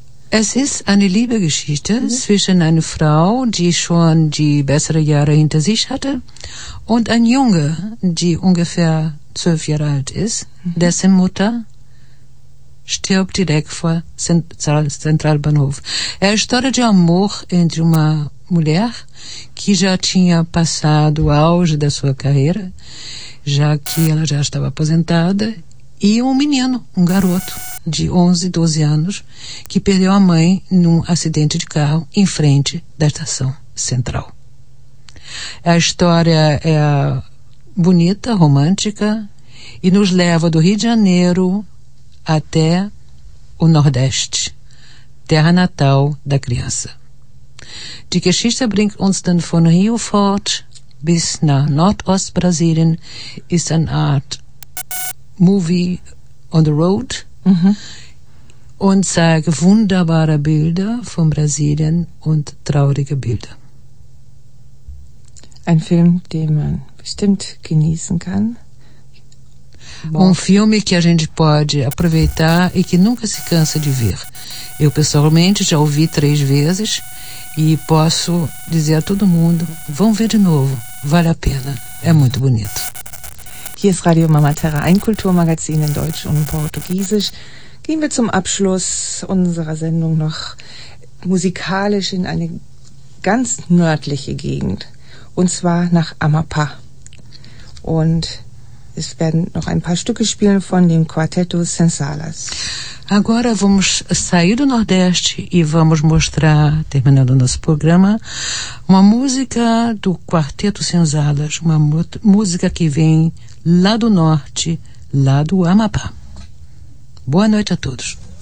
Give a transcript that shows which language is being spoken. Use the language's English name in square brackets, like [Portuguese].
[German] Es ist eine Liebesgeschichte zwischen einer Frau, die schon die besseren Jahre hinter sich hatte, und ein Junge, die ungefähr 12 Jahre alt ist, dessen Mutter stirbt direkt vor Zentralbahnhof. [Portuguese] É a história de amor entre uma mulher que já tinha passado o auge da sua carreira, já que ela já estava aposentada, e um menino, um garoto de 11, 12 anos, que perdeu a mãe num acidente de carro em frente da estação central. A história é bonita, romântica, e nos leva do Rio de Janeiro até o Nordeste, terra natal da criança. [German] Die Geschichte bringt uns dann von Rio fort bis nach Nordostbrasilien, ist eine Art [English] Movie on the road, [German] und zeigt wunderbare Bilder von Brasilien und traurige Bilder. Ein Film, den man bestimmt genießen kann. [Portuguese] Filme que a gente pode aproveitar e que nunca se cansa de ver. Eu pessoalmente já ouvi 3 vezes e posso dizer a todo mundo, vão ver de novo, vale a pena, é muito bonito. [German] Hier ist Radio Mama Terra, ein Kulturmagazin in Deutsch und Portugiesisch. Gehen wir zum Abschluss unserer Sendung noch musikalisch in eine ganz nördliche Gegend, und zwar nach Amapá. Und es werden noch ein paar Stücke spielen von dem Quarteto Sensalas. [Portuguese] Agora vamos sair do Nordeste e vamos mostrar, terminando nosso programa, uma música do Quarteto Sensalas, uma música que vem lá do Norte, lá do Amapá. Boa noite a todos.